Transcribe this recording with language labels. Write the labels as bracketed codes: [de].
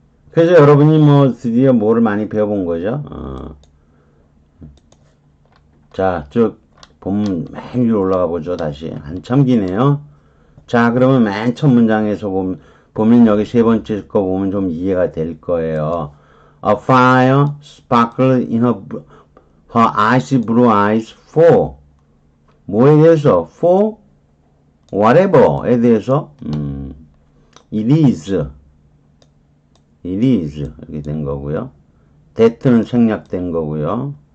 [ko] 그래서 여러분이 뭐 드디어 뭐를 많이 배워본 거죠. 자, 쭉 본문 맨 위로 올라가 보죠. 다시 한참 기네요. 자, 그러면 맨 첫 문장에서 보면 여기 세 번째 거 보면 좀 이해가 될 거예요. [en] A fire sparkled in her eyes, blue eyes, for [ko] 뭐에 대해서? for whatever에 대해서 it is 이렇게 된 거고요. that는 생략된 거고요.